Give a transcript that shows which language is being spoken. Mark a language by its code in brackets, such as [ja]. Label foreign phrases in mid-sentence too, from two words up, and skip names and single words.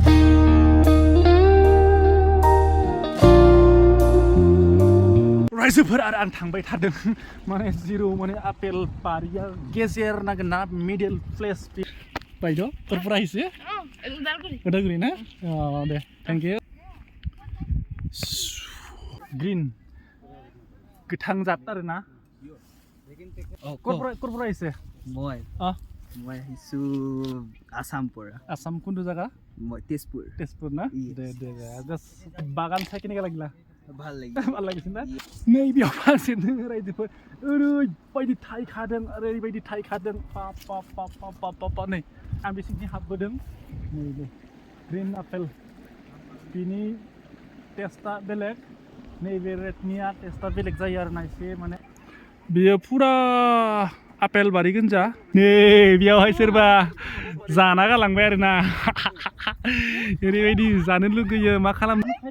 [brx] रायजोफोर आरो आं थांबाय थादों माने जिरु माने आपेल बारिया गेजेर नांगोन ना [en] middle place [brx] बायद' करफोरा एसे उदालगुरि ना दे [en] thank you [brx] ग्रीन गोथां जात आरोना करफोरा एसे [as] মই আহিছো আসাম পৰা आसाम कोनটো জায়গা মই তেজপুৰ না দে জাষ্ট বাগান চাই কেনেকা লাগিলা ভাল [brx] লাগিছে ना नैबेयाव फांसे दोङो रायजोफोर ओरैबायदि थाइखादों पा नै आं बे सिंथिं हाबबोदों नै ग्रीन आपेल बिनि टेस्टआ बेलेग नैबे रेडनिया टेस्टआ बेलेग जायो आरोना एसे माने बेयो फुरा आपेल बारि गोनजा नै बेयावहाय सोरबा जाना गालांबाय आरोना ओरैबायदि जानो लुगैयो मा खालामनो